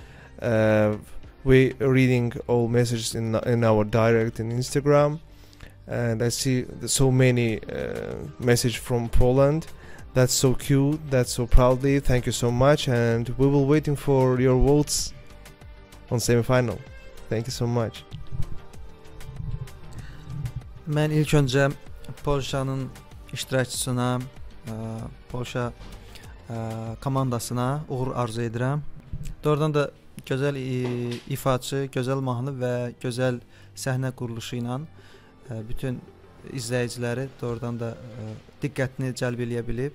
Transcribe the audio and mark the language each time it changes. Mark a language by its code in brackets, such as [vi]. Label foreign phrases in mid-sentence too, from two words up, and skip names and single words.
[en] We reading all messages in our direct in Instagram, and I see so many messages from Poland. That's so cute. That's so proudly. Thank you so much, and we will waiting for your votes on semi-final. Thank you so much. [az] Mən ilk öncə Polşanın iştirakçısına, Polşa komandasına uğur arzu edirəm. Doğrudan da gözəl ifaçı, gözəl mahnı və gözəl səhnə quruluşu ilə bütün izləyiciləri doğrudan da diqqətini cəlb eləyə bilib.